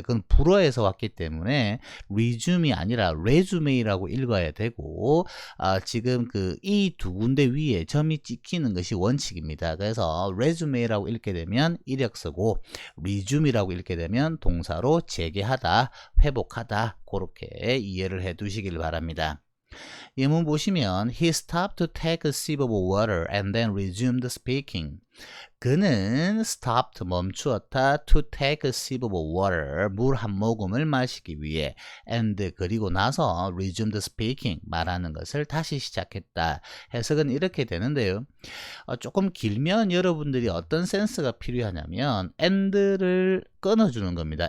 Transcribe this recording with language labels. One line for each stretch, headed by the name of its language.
Korean: 그건 불어에서 왔기 때문에 resume이 아니라 resume라고 읽어야 되고 지금 그 이 두 군데 위에 점이 찍히는 것이 원칙입니다. 그래서 resume라고 읽게 되면 이력서고 resume라고 읽게 되면 동사로 재개하다, 회복하다 그렇게 이해를 해 두시길 바랍니다. 예문 보시면
English: He stopped to take a sip of water and then resumed speaking.
Korean: 그는 stopped, 멈추었다,
English: to take a sip of water,
Korean: 물 한 모금을 마시기 위해, and, 그리고 나서
English: resumed speaking,
Korean: 말하는 것을 다시 시작했다. 해석은 이렇게 되는데요. 조금 길면 여러분들이 어떤 센스가 필요하냐면 and를 끊어주는 겁니다.